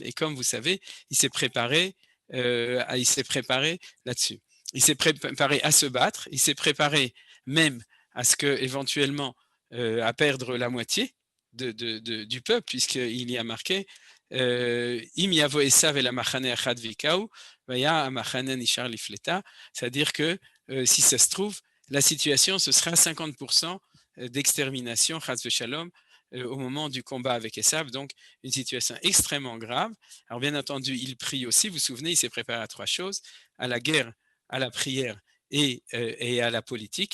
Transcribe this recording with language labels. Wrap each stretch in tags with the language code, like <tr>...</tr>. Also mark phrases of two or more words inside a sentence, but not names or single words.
<fr>Et comme vous savez, il s'est préparé là-dessus. Il s'est préparé à se battre, il s'est préparé même à ce que éventuellement à perdre la moitié du peuple, puisqu'il y a marqué</fr> <he>אם יבוא עשו אל המחנה האחד והכהו והיה המחנה הנשאר לפליטה,</he> <fr>c'est-à-dire que si ça se trouve, la situation, ce sera 50% d'extermination,</fr> <he>חס ושלום,</he> <fr>au moment du combat avec Esav, donc une situation extrêmement grave. Alors bien entendu, il prie aussi, vous vous souvenez, il s'est préparé à 3 choses, à la guerre, à la prière et à la politique.</fr>